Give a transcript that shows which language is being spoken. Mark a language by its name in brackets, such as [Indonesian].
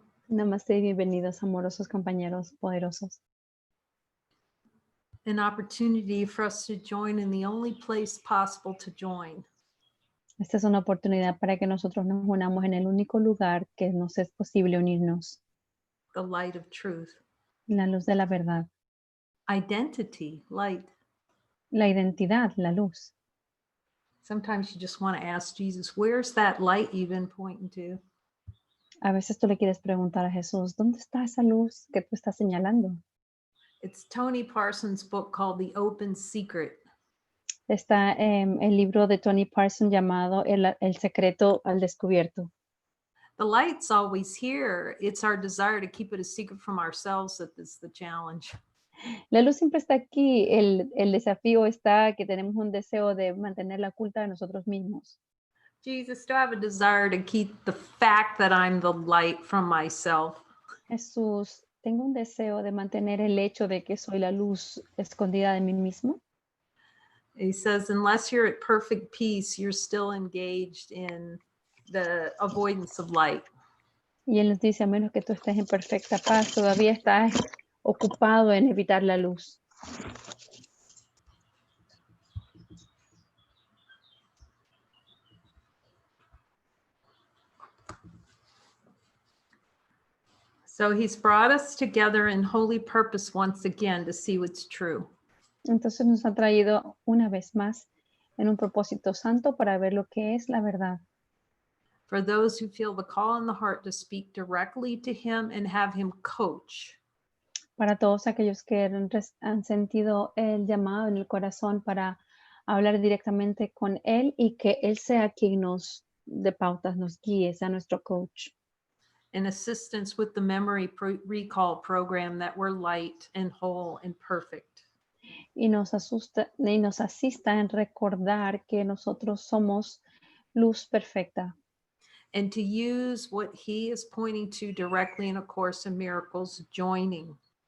[Spanish] Namaste y bienvenidos, amorosos compañeros poderosos. [English] An opportunity for us to join in the only place possible to join. [Spanish] Esta es una oportunidad para que nosotros nos unamos en el único lugar que nos es posible unirnos. [English] The light of truth. [Spanish] La luz de la verdad. [English] Identity, light. [Spanish] La identidad, la luz. [English] Sometimes you just want to ask Jesus, where's that light you've been pointing to? [Spanish] A veces tú le quieres preguntar a Jesús, ¿dónde está esa luz que tú estás señalando? [English] It's Tony Parsons' book called The Open Secret. [Spanish] Está el libro de Tony Parsons llamado El secreto al descubierto. [English] The light's always here. It's our desire to keep it a secret from ourselves that is the challenge. [Spanish] La luz siempre está aquí. El desafío está que tenemos un deseo de mantenerla oculta de nosotros mismos. [English] Jesus, do I have a desire to keep the fact that I'm the light from myself? [Spanish] Jesús, tengo un deseo de mantener el hecho de que soy la luz escondida de mí mismo. [English] He says, unless you're at perfect peace, you're still engaged in the avoidance of light. [Spanish] Y Él nos dice, a menos que tú estés en perfecta paz, todavía estás ocupado en evitar la luz. [English] So he's brought us together in holy purpose once again to see what's true. [Spanish] Entonces nos ha traído una vez más en un propósito santo para ver lo que es la verdad. [English] For those who feel the call in the heart to speak directly to him and have him coach. [Spanish] Para todos aquellos que han sentido el llamado en el corazón para hablar directamente con Él y que Él sea quien nos dé pautas, nos guíe, sea nuestro coach. [English] And assistance with the memory recall program that we're light and whole and perfect. [Spanish] Y nos asista en recordar que nosotros somos luz perfecta. [English] And to use what he is pointing to directly in A Course in Miracles, joining.